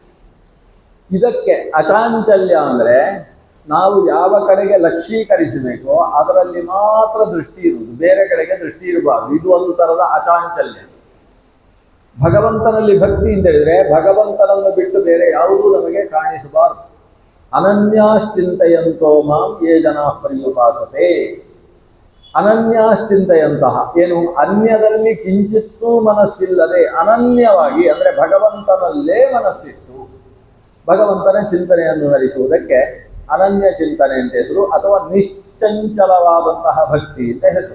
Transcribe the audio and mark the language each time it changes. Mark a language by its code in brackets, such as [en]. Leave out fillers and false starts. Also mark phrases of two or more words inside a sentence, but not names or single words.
[kn] ಇದಕ್ಕೆ ಅಚಾಂಚಲ್ಯ ಅಂದರೆ ನಾವು ಯಾವ ಕಡೆಗೆ ಲಕ್ಷೀಕರಿಸಬೇಕೋ ಅದರಲ್ಲಿ ಮಾತ್ರ ದೃಷ್ಟಿ ಇರುವುದು, ಬೇರೆ ಕಡೆಗೆ ದೃಷ್ಟಿ ಇರಬಾರ್ದು. ಇದು ಒಂದು ಥರದ ಅಚಾಂಚಲ್ಯ. ಭಗವಂತನಲ್ಲಿ ಭಕ್ತಿ ಅಂತ ಹೇಳಿದ್ರೆ ಭಗವಂತನನ್ನು ಬಿಟ್ಟು ಬೇರೆ ಯಾವುದೂ ನಮಗೆ ಕಾಣಿಸಬಾರದು. [sa] ಅನನ್ಯಾಶ್ಚಿಂತೆಯಂತೋ ಮಾಂ ಯೇ ಜನಾ ಪರ್ಯುಪಾಸತೆ. [kn] ಅನನ್ಯಾಶ್ಚಿಂತೆಯಂತಹ ಏನು, ಅನ್ಯದಲ್ಲಿ ಕಿಂಚಿತ್ತೂ ಮನಸ್ಸಿಲ್ಲದೆ ಅನನ್ಯವಾಗಿ ಅಂದರೆ ಭಗವಂತನಲ್ಲೇ ಮನಸ್ಸಿಟ್ಟು ಭಗವಂತನ ಚಿಂತನೆಯನ್ನು ನಡೆಸುವುದಕ್ಕೆ ಅನನ್ಯ ಚಿಂತನೆ ಅಂತ ಹೆಸರು, ಅಥವಾ ನಿಶ್ಚಂಚಲವಾದಂತಹ ಭಕ್ತಿ ಅಂತ ಹೆಸರು.